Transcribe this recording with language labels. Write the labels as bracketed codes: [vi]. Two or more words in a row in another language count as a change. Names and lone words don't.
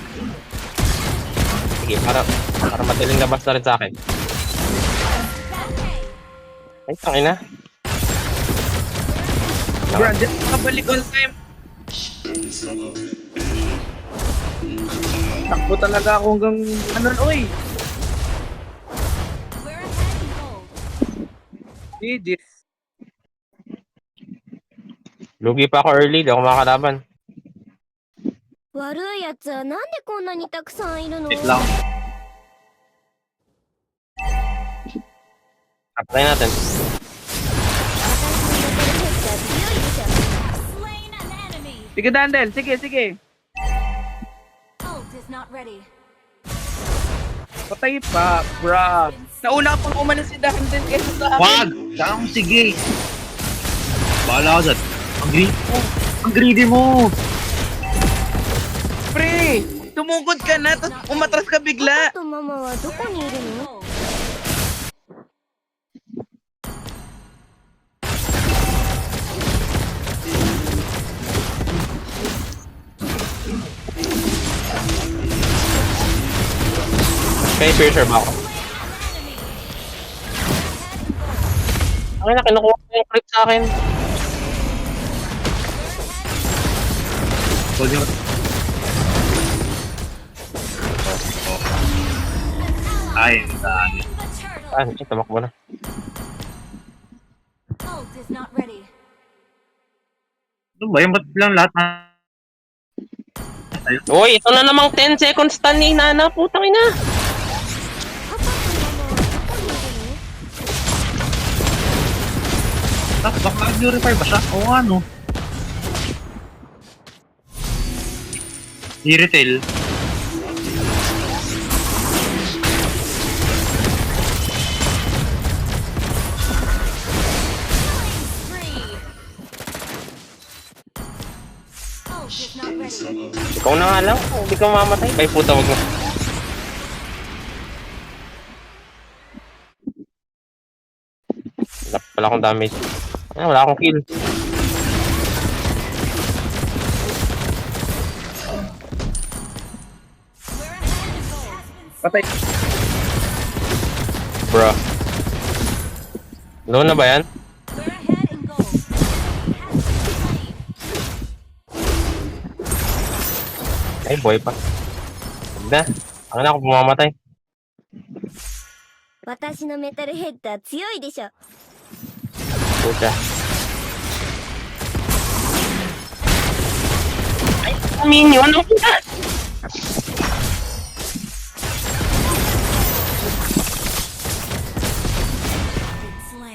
[tl] Sige, para madaling labas na rin sa akin. Ay, tangina. Brad, kabalik [en] on time. [tl] Takbo talaga ako hanggang ano, oy. [en] We're ahead in gold. Legit. [tl] Lugi pa ako early, di ako makakalaban. [ja] 悪いやつはなんでこんなにたくさんいるの？ [tl] Wait lang. Apply natin. [en] Slain an enemy. [tl] Sige, Dandel. Sige, sige. [en] Ult is not ready. [tl] Patay pa, bro. Nauna pang umalis si Dandel kaysa sa akin. Wag! Saan sige? Bahala ka dyan. Ang greedy mo! Pre, tumungkod ka na, tapos umatras ka bigla. [ja] パパとママはどこにいるの？ [en] Gold. [tl] Kaya piercer ba ako? Ay na, kinukuha ko yung creep sa akin. Hold yun. Ay, saan? [en] The turtle. [tl] Ah, tumakbo na. [en] Ult is not ready. [tl] Ano ba yung ba't lang lahat na? Uy, ito na namang [en] 10 seconds stun [tl] ni Nana, putang ina. [ja] パパとママはどこにいるの？ [tl] Baka purify ba siya? Oo nga, no? I-retail. [en] Spree. Ult is not ready. [tl] Ikaw na nga lang, hindi ka mamatay. Ay puta, wag mo. Wala pala akong damage. Ah, wala akong kill. [en] We're ahead in gold. [tl] Patay. Bro. Low na ba yan? [en] We're ahead in gold. Has been slain. [tl] Ay, boy pa. Huwag na. Ako na ako pumamatay. [ja] 私のメタルヘッダー強いでしょ。 [tl] Puta. Ay, minion! Ano puta? [en] Slain.